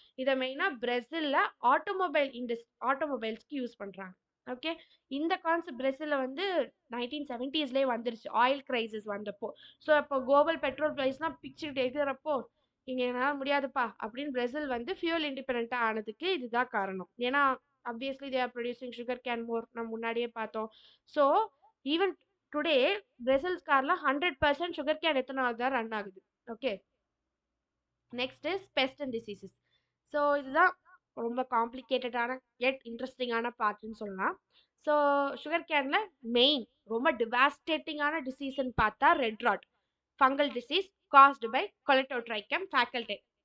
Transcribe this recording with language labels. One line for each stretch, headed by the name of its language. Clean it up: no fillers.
Tamil: இதை மெயினாக பிரேசில்ல ஆட்டோமொபைல்ஸ்க்கு யூஸ் பண்ணுறாங்க. ஓகே, இந்த கான்செப்ட் பிரேசில்ல வந்து 1970ஸ்லேயே வந்துருச்சு, ஆயில் கிரைசிஸ் வந்தப்போ. ஸோ அப்போ குளோபல் பெட்ரோல் ப்ரைஸ்லாம் பிச்சுக்கிட்டு எகிறப்போ இங்கே என்னால் முடியாதுப்பா அப்படின்னு பிரேசில் வந்து ஃபியூல் இண்டிபெண்ட்டாக ஆனதுக்கு இதுதான் காரணம்.
English: ஏன்னா obviously they are producing sugar cane more,
Tamil: நம்ம முன்னாடியே பார்த்தோம். ஸோ ஈவன் டுடே பிரேசில்ஸ் கார்ல 100% சுகர் கேன் எத்தனால் தான் ரன் ஆகுது.
English: Okay, next is pest and diseases.
Tamil: So இதுதான் ரொம்ப காம்ப்ளிகேட்டடான எட் இன்ட்ரெஸ்டிங்கான பார்ட்னு சொல்லலாம். ஸோ சுகர் கேன்ல மெயின் ரொம்ப டிவாஸ்டேட்டிங்கான டிசீஸ்ன்னு பார்த்தா red rod,
English: fungal disease caused by
Tamil: கொலட்டோட்ரைக்கம் ஃபால்கேட்டம்.